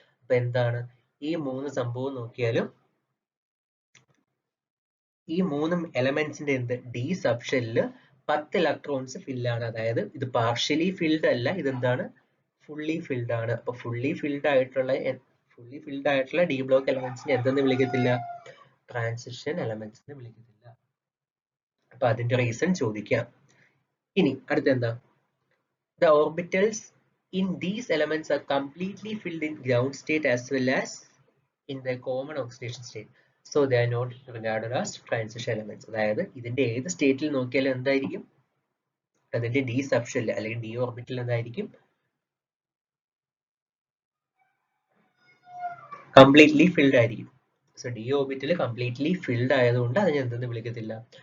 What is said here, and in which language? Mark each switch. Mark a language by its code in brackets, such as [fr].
[ml] അപ്പൊ എന്താണ് ഈ 3 സംഭവം നോക്കിയാലും ഈ 3 എലമെന്റ്സിന്റെ എന്ത് ഡി സബ്ഷെല്ലില് 10 ഇലക്ട്രോൺസ് ഫിൽ ആണ്. അതായത് ഇത് പാർഷ്യലി ഫിൽഡ് അല്ല, ഇതെന്താണ് ഫുള്ളി ഫിൽഡ് ആണ്. അപ്പൊ ഫുള്ളി ഫിൽഡ് ആയിട്ടുള്ള ഡി ബ്ലോക്ക് എലമെന്റ്സിനെ എന്തെന്ന് വിളിക്കത്തില്ല? ട്രാൻസിഷൻ എലമെന്റ്സ് എന്ന് വിളിക്കത്തില്ല. അപ്പൊ അതിന്റെ റീസൺ ചോദിക്കാം. ഇനി അടുത്ത എന്താ? [en] The orbitals in these elements are completely filled in ground state as well as in the common oxidation state. So they are not regarded as transition elements. [ml] അതായത് ഇതിന്റെ ഏത് സ്റ്റേറ്റിൽ നോക്കിയാലും എന്തായിരിക്കും? അതിന്റെ ഡി സബ്ഷെൽ അല്ലെങ്കിൽ ഡി ഓർബിറ്റൽ എന്തായിരിക്കും? Completely filled ആയിരിക്കും. So D orbital completely filled ആയതുകൊണ്ട് അതിനെ എന്തെന്ന് വിളിക്കത്തില്ല?